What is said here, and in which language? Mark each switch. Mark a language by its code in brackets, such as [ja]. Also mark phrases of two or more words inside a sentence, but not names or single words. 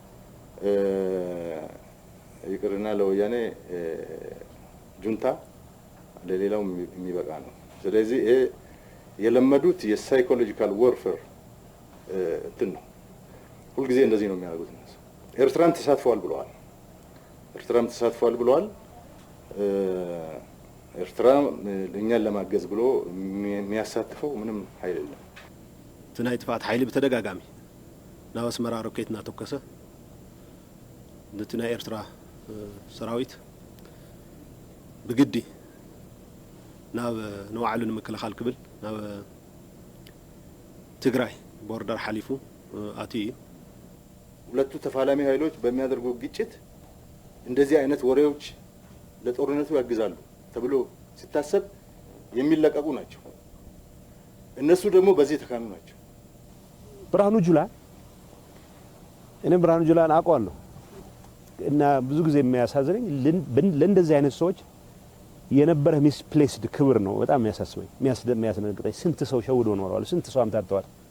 [am] ይቅርና ለወያኔ ጁንታ ለሌላው የሚበቃ ነው። ስለዚህ ይሄ የለመዱት [en] psychological warfare [am] እንትን ነው። ሁልጊዜ እንደዚህ ነው የሚያደርጉት እነሱ። ኤርትራም ተሳትፏል ብለዋል። ኤርትራ እኛን ለማገዝ ብሎ የሚያሳትፈው ምንም ኃይል የለም። [ti] ትናይ ጥፋት ኃይል በተደጋጋሚ ናብ አስመራ ሮኬት እናተከሰ ንትናይ ኤርትራ ሰራዊት ብግዲ ናብ ነዋዕሉ ንምክልኻል ክብል ናብ ትግራይ ቦርደር ሓሊፉ አትይ [am] ሁለቱ ተፋላሚ ኃይሎች በሚያደርጉ ግጭት እንደዚህ አይነት ወሬዎች ለጦርነቱ ያግዛሉ ተብሎ ሲታሰብ የሚለቀቁ ናቸው። እነሱ ደግሞ በዚህ ተካኑ ናቸው። ብርሃኑ ጁላ እኔ ብርሃኑ ጁላን አውቀዋለሁ እና ብዙ ጊዜ የሚያሳዝነኝ ለእንደዚህ አይነት ሰዎች የነበረ ሚስፕሌስድ ክብር ነው በጣም የሚያሳስበኝ የሚያስደነግጠኝ። ስንት ሰው ሸውዶ ኖረዋል፣ ስንት ሰው አምታተዋል።